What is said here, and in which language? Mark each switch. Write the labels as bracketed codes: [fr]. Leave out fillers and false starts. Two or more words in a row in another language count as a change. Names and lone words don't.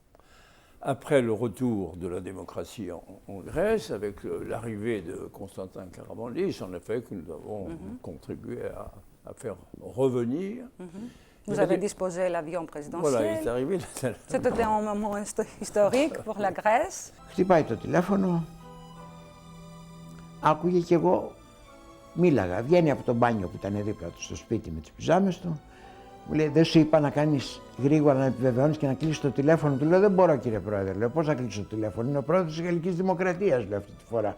[fr] Après le retour de la démocratie en Grèce, avec l'arrivée de Constantin Karamanlis, en effet, que nous avons contribué à faire revenir. Vous avez disposé l'avion présidentiel. Voilà, il est arrivé. C'était un moment historique pour la Grèce. [el] Χτυπάει το τηλέφωνο, άκουγε και εγώ μίλαγα. Βγαίνει από το μπάνιο που ήταν δίπλα του στο σπίτι με τις πιζάμες του. Μου λέει, δεν σου είπα να κάνεις γρήγορα να επιβεβαιώνεις και να κλείσεις το τηλέφωνο? Του λέω, δεν μπορώ κύριε Πρόεδρε. Λέω, πώς να κλείσω το τηλέφωνο? Είναι ο πρόεδρος της Γαλλικής Δημοκρατίας, λέω αυτή τη φορά.